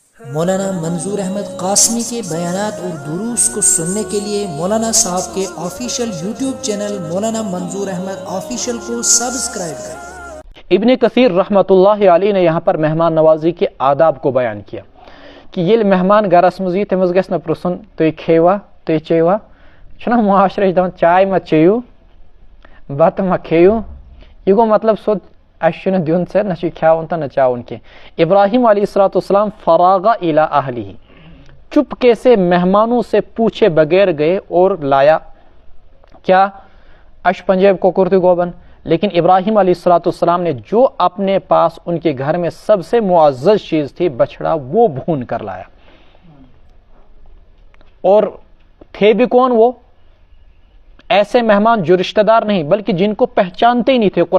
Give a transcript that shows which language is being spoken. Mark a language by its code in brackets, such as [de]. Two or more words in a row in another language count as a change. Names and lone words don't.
[ur] مولانا منظور احمد قاسمی کے بیانات اور دروس کو سننے کے لیے مولانا صاحب کے آفیشیل یوٹیوب چینل مولانا منظور احمد آفیشیل کو سبسکرائب کریں۔ ابن کثیر رحمۃ اللہ علیہ نے یہاں پر مہمان نوازی کے آداب کو بیان کیا کہ یہ مہمان [ks] گرس مزی تمس گژھِ نہ پرژھُن تُہۍ کھیوا تُہۍ چیوا چھُنہ معاشرے دپان چائے ما چیو بتہٕ ما کھیو یہ گو مطلب سیود اس چھُنہٕ دیُن ژےٚ نہ چھُ کھیاوُن تہٕ نہ چاوُن کینٛہہ۔ [ur] ابراہیم علیہ السلام [ar] فراغ الی اہلہ [ur] چپکے سے مہمانوں سے پوچھے بغیر گئے اور لایا کیا [ks] اش پنجاب کوکر تہ گوبن، [ur] لیکن ابراہیم علیہ السلام نے جو اپنے پاس ان کے گھر میں سب سے معزز چیز تھی بچڑا وہ بھون کر لایا، اور تھے بھی کون وہ ایسے مہمان جو رشتہ دار نہیں بلکہ جن کو پہچانتے ہی نہیں تھے۔